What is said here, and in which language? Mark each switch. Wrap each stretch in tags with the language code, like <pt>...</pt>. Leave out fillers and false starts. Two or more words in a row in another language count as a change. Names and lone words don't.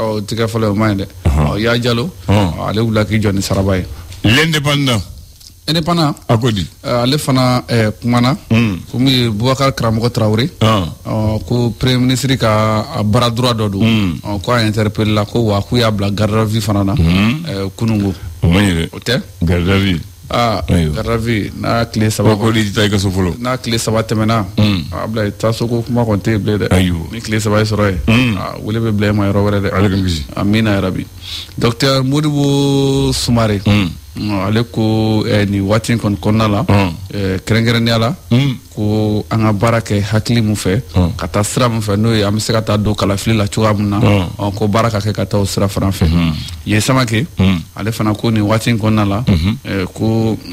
<bm>tɛ kɛ fɔlɔ o man ɲi dɛ ya jalo ale wula k'i jɔ ni saraba ye</bm> <fr>l'indépendant</fr> <bm>akodi ale fana kumana ko min ye Boubacar Karamɔgɔ Traoré ko</bm> <fr>premier ministre</fr> <bm>ka bara droit dɔ don ko a interpellé la ko wa k'u y'a bila</bm> <fr>garde à vue</fr> <bm>fana na kunungo o man ɲi dɛ o tɛ</bm> <fr>garde à vue garde à vue</fr> <bm>n'a tile saba ko de taa i ka so fɔlɔ n'a tile saba tɛmɛna a bila taa so ko kuma kɔni tɛ yen bilen dɛ ni tile saba ye sɔrɔ ye wele bɛ bila e ma yɔrɔ wɛrɛ dɛ ala ka kisi amina yarabi docteur Modibo Soumaré ale ko ni waati kɔni kɔnɔna la kɛrɛnkɛrɛnnenya la ko an ka baara kɛ hakili mun fɛ ka taa sira mun fɛ n'o ye an bɛ se ka taa don kalafili la cogoya min na ko baara ka kɛ ka taa o sira fana fɛ ye Samake ale fana ko nin waati kɔnɔna la ko</bm>